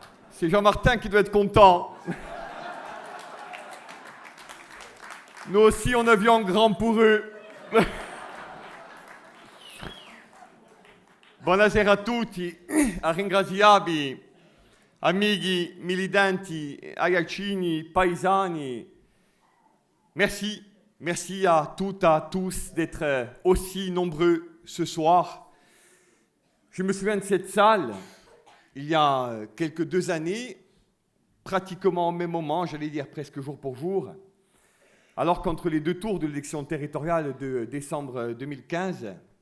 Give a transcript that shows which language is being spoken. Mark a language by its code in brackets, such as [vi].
[fr] C'est Jean-Martin qui doit être content. Nous aussi, on a vu en grand pour eux. [it] Buonasera a tutti, a ringraziarvi, amici, militanti, ragazzini, paesani. [fr] Merci à toutes, à tous d'être aussi nombreux ce soir. Je me souviens de cette salle, il y a quelques 2 années, pratiquement au même moment, j'allais dire presque jour pour jour, alors qu'entre les 2 tours de l'élection territoriale de décembre 2015,